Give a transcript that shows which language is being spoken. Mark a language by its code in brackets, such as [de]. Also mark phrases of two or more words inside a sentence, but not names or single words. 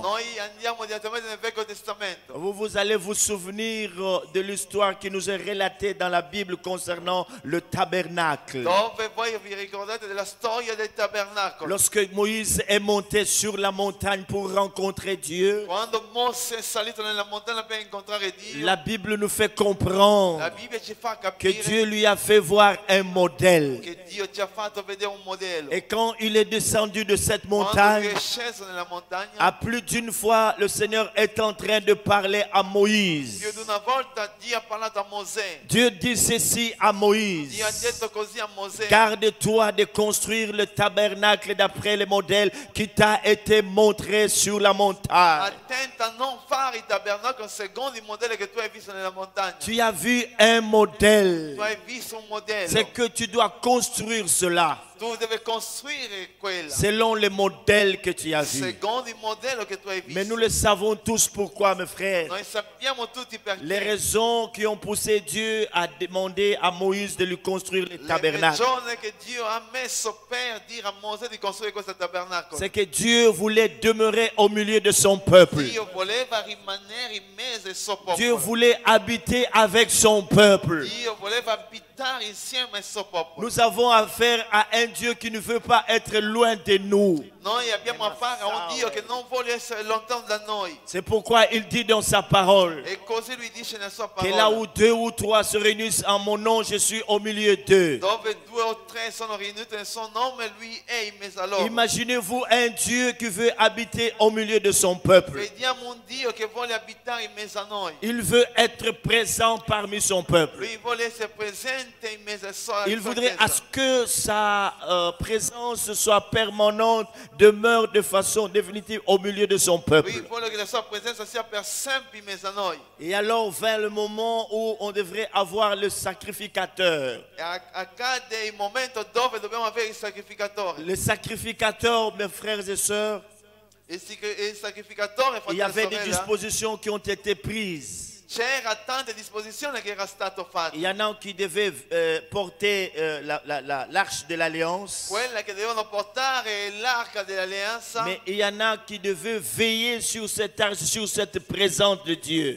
[it] noi andiamo direttamente nel Vecchio Testamento. [fr] Vous allez vous souvenir de l'histoire qui nous est relatée dans la Bible concernant le tabernacle. [it] Dove voi vi ricordate della storia del tabernacolo. [fr] Lorsque Moïse est monté sur la montagne pour rencontrer Dieu, [it] Quando Mosè è salito nella montagna per incontrare Dio, [fr] la Bible nous fait la comprendre [it] Bibbia ci fa [fr] que [it] capire [fr] Dieu lui a fait voir un modèle. [it] che Dio ci ha fatto vedere un modello. [fr] Et quand il est descendu de cette [it] Quando [fr] montagne, [it] è sceso nella montagna, [fr] à plus d'une fois, le Seigneur est en train de parler à Moïse. [it] più di una volta Dio ha parlato a Mosè. [fr] Dieu dit ceci à Moïse: [it] Dio ha detto così a Mosè: [fr] garde-toi de construire le tabernacle d'après le modèle qui t'a été montré sur la montagne. [it] attenta a non fare il tabernacolo secondo il modello che tu hai visto nella montagna. [fr] Tu as vu un modèle. [it] Tu hai visto un modello. [fr] C'est que tu dois construire cela [it] Tu devi costruire quella [fr] selon le modèle que tu as vu. [it] secondo il modello che tu hai visto. [fr] Mais nous le savons tous pourquoi, mes frères. [it] Noi sappiamo tutti perché. [fr] Les raisons qui ont poussé Dieu à demander à Moïse de lui construire le [it] Le [fr] tabernacle, [it] ragioni che Dio ha messo per dire a Mosè di costruire questo tabernacolo. [fr] c'est que Dieu voulait demeurer au milieu de son peuple. [it] Dio voleva rimanere in mezzo al suo popolo. [fr] Dieu voulait habiter avec son peuple. [it] Dio voleva abitare insieme al suo popolo. [fr] Nous avons affaire à un Dieu qui ne veut pas être loin de nous. [it] Noi abbiamo a fare a un Dio che non vuole essere lontano da noi. [fr] C'est pourquoi il dit dans sa parole [it] E così lui dice nella sua [fr] que là [it] parola: [fr] où deux ou trois se réunissent en mon nom, je suis au milieu d'eux. [it] dove due o tre sono riuniti nel suo nome, lui è in mezzo a loro. [fr] Imaginez-vous un Dieu qui veut habiter au milieu de son peuple. [it] Vediamo un Dio che vuole abitare in mezzo a noi. [fr] Il veut être présent parmi son peuple. [it] Lui vuole essere presente in mezzo a sua [fr] Il voudrait [it] chiesa. [fr] à ce que sa présence soit permanente, demeure de façon définitive au milieu de son [it] Lui [fr] peuple. [it] vuole che la sua presenza sia per sempre in mezzo a noi. [fr] Et alors vint le moment où on devrait avoir le sacrificateur. [it] E accade il momento dove dobbiamo avere il sacrificatore. [fr] Le sacrificateur, mes frères et sœurs, [it] Il sacrificatore, [fr] il y [it] fratello e [fr] avait des [it] sorella, [fr] dispositions qui ont été prises. [it] c'era tante disposizioni che era stato fatto. [fr] Il y en a qui devaient porter l'arche de l'alliance. [it] Quelle che devono portare l'arca dell'alleanza. [fr] Mais il y en a qui devaient veiller sur cette arche, sur cette présence de Dieu.